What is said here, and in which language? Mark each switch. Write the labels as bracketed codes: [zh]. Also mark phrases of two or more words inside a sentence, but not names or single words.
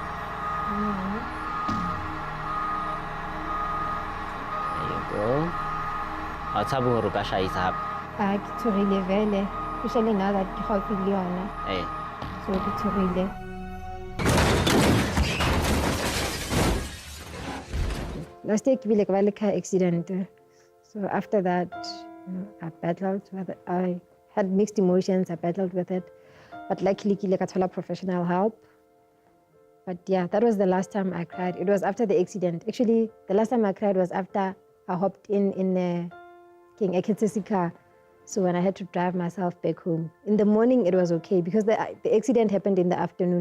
[en] There you go. I'll tell you what I have. [nso] Ke tsogile vele, [en] especially now that [nso] ke gaufi le yona. [en] Hey. [nso] So ke tsogile. [en] Last year [nso] ke bile ke ba le [en] car accident. So after that, you know, I battled with it. I had mixed emotions. I battled with it, but luckily [nso] ke ile ka thola [en] professional help. But yeah, that was the last time I cried. It was after the accident. Actually, the last time I cried was after I hopped in a King Ekitsisi car. So when I had to drive myself back home. In the morning, it was okay because the accident happened in the afternoon.